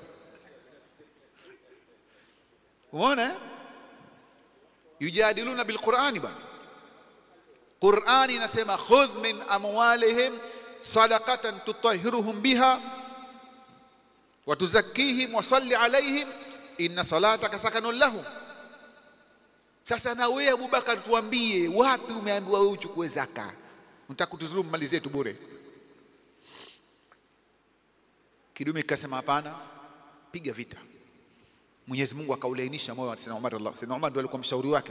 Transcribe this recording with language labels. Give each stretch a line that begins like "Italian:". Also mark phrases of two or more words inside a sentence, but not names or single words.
Swahili: Unaona,
Arabic: يجادلون بالقرآن
Swahili: bwana. Qur'ani inasema
Arabic: خذ من أموالهم صدقة تطهرهم بها وتزكيهم وصل عليهم إن صلاتك سكن لهم.
Swahili: Sasa na wewe Abubakar, tuambie wapi umeambiwa wewe uchukue zaka? Unataka kutuzulumu mali zetu bure? Kidume kasema hapana, piga vita. Mwenyezi Mungu akaulainisha moyo wa Sayyidina Umar. Sayyidina Umar ndiye alikuwa mshauri wake.